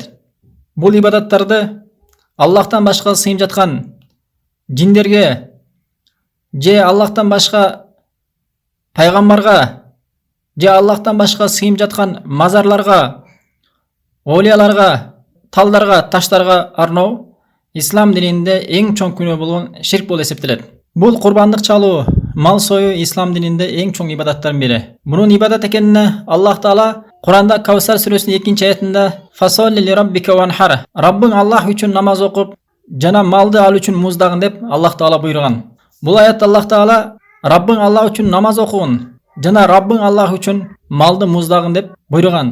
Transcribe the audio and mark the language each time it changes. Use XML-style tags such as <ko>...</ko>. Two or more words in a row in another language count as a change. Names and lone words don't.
<ky>Бул ибадаттарды Аллахтан башка сыйынып жаткан жиндерге же Аллахтан башка пайгамбарга же Аллахтан башка сыйынып жаткан мазарларга, олияларга, талдарга, таштарга арноо Ислам дининде эң чоң күнөө болгон ширк болуп эсептелет. Бул курбандык чалуу, мал сою Ислам дининде эң чоң ибадаттардын бири. Мунун ибадат экенине Аллах Таала Куранда Кавсар сүрөсүнүн 2-нчи аятында</ky> <ar>"فصل لربك وانحر"</ar> <ky>Раббың Аллах үчүн намаз окуп, жана малды ал үчүн муздагын деп Аллах Таала буйруган. Бул аятта Аллах Таала Раббың Аллах үчүн намаз окугун, жана Раббың Аллах үчүн малды муздагын деп буйруган.</ky>